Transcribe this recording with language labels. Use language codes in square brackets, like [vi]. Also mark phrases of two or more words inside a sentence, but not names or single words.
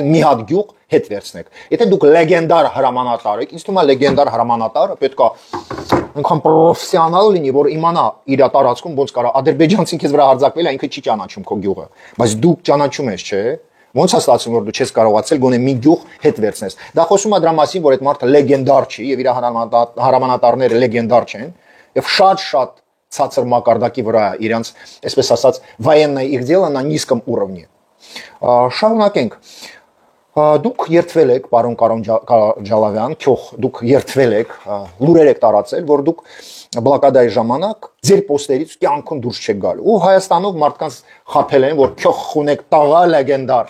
[hy] մի հատ գյուղ հետ վերցնեք։ Եթե դուք լեգենդար հրամանատար եք, ինձ թվում է լեգենդար հրամանատարը պետքա այնքան պրոֆեսիոնալ լինի, որ իմանա իր տարածքում ոնց կարա ադրբեջանցին քեզ վրա հարձակվել է, ինքը չի ճանաչում քո գյուղը։ Բայց դուք ճանաչում ես, չէ՞։ Ոնց է ստացվում, որ դու չես կարողացել գոնե մի գյուղ հետ վերցնես։ Դա խոսում է դրա մասին, որ այդ մարդը լեգենդար չի եւ իր հրամանատարները լեգենդար չեն եւ շատ ցածր մակարդակի վրա է, իրանց, այսպես ասած, [ru] военное их дело на низком уровне։ [hy] Շարունակենք։ Դուք երթվել եք, պարոն Ջալավյան, քյոխ, դուք երթվել եք, լուրեր եք տարածել, որ դուք բլոկադայի ժամանակ ձեր պոստերից կյանքում դուրս չեք գալու։ Ու Հայաստանով մարդկանց խաբել են, որ քյոխ խունեք տաղա լեգենդար,